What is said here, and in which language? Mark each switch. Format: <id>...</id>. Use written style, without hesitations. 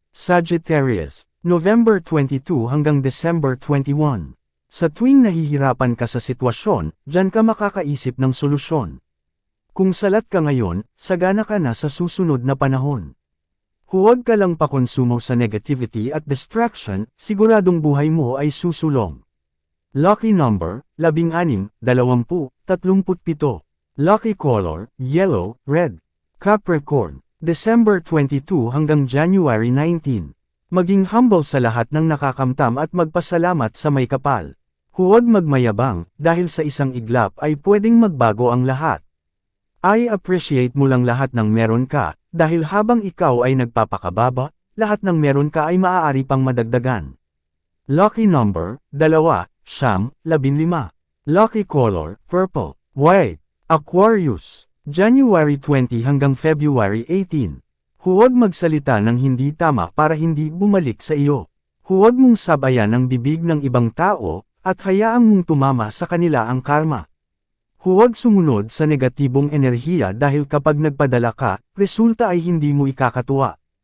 <tl>Sagittarius, November 22 hanggang December 21. Sa tuwing nahihirapan ka sa sitwasyon, diyan ka makakaisip ng solusyon. Kung salat ka ngayon, sagana ka na sa susunod na panahon. Huwag ka lang pakonsumo sa negativity at distraction, siguradong buhay mo ay susulong.</tl> <en>Lucky number, 16, 20, 37. Lucky color, yellow, red.</en> <tl>Capricorn, December 22 hanggang January 19. Maging humble sa lahat ng nakakamtam at magpasalamat sa may kapal. Huwag magmayabang, dahil sa isang iglap ay pwedeng magbago ang lahat. I appreciate mo lang lahat ng meron ka, dahil habang ikaw ay nagpapakababa, lahat ng meron ka ay maaari pang madagdagan.</tl> <en>Lucky number, 2, 9, 15. Lucky color, purple, white.</en> <tl>Aquarius, January 20 hanggang February 18. Huwag magsalita ng hindi tama para hindi bumalik sa iyo. Huwag mong sabayan ang bibig ng ibang tao, at hayaang mong tumama sa kanila ang karma. Huwag sumunod sa negatibong enerhiya dahil kapag nagpadala ka, resulta ay hindi mo ikakatuwa.</tl>